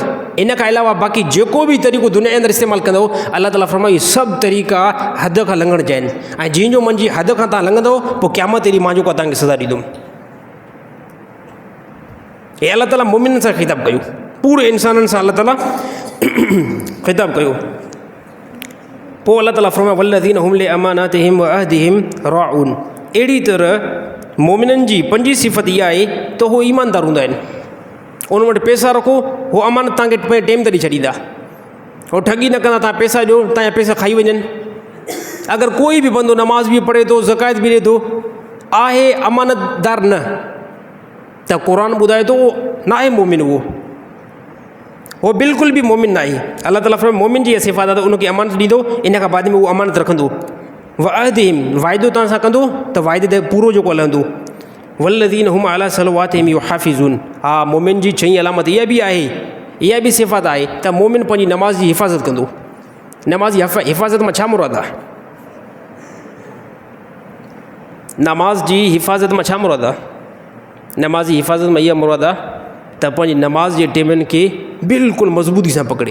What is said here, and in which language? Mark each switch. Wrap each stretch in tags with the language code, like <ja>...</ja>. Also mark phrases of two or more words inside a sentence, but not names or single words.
<sd>इन खां अलावा बाक़ी जेको बि तरीक़ो दुनिया जे अंदरि इस्तेमालु कंदव, अल्लाह ताला फरमाई सभु तरीक़ा हद खां लंघण जा आहिनि, ऐं जंहिंजो मुंहिंजी हद खां तव्हां लंघंदव पोइ क़यामत अहिड़ी मां जेको तव्हांखे सज़ा ॾींदुमि। हे अल्लाह ताला मोमिननि सां ख़िताबु कयो, पूरे इंसाननि सां अल्लाह ताला ख़िताबु कयो। पोइ अल्लाह ताला फरमाए</sd> <ar>والذين هم لأماناتهم وعهدهم راعون.</ar> <sd>अहिड़ी तरह मोमिननि जी पंजी सिफ़त इहा आहे त उहो ईमानदार हूंदा आहिनि। उन वटि पैसा रखो, उहो अमानत तव्हांखे टेम ते ॾेई छॾींदा, उहो ठगी न कंदा, तव्हां पैसा ॾियो तव्हांजा पैसा खाई वञनि। अगरि कोई बि बंदो नमाज़ बि पढ़े थो, ज़कात बि ॾिए थो, आहे अमानतदार न, त क़ुर ॿुधाए थो न आहे मोमिन, उहो बिल्कुलु बि मोमिन न आहे। अल्लाह ताला फरमाए मोमिन जी इहा सिफ़ात आहे त उनखे अमानत ॾींदो, इन खां बाद में उहो अमानत रखंदो।</sd> <ar>وعهدهم,</ar> <sd>वाइदो तव्हां सां कंदो त वाइदे ते पूरो जेको हलंदो।</sd> <ar>والذين هم على صلواتهم يحافظون.</ar> <sd>हा, मोमिन जी छहीं अलामत इहा बि आहे, इहा बि सिफ़ात आहे त मोमिन पंहिंजी नमाज़ जी हिफ़ाज़त कंदो। नमाज़ जी हिफ़ाज़त मां छा मुराद आहे? नमाज़ जी हिफ़ाज़त मां छा मुराद आहे? नमाज़ जी हिफ़ाज़त मां इहा मुराद आहे त पंहिंजी नमाज़ जे टेमनि खे बिल्कुलु मज़बूती सां पकड़े।</sd>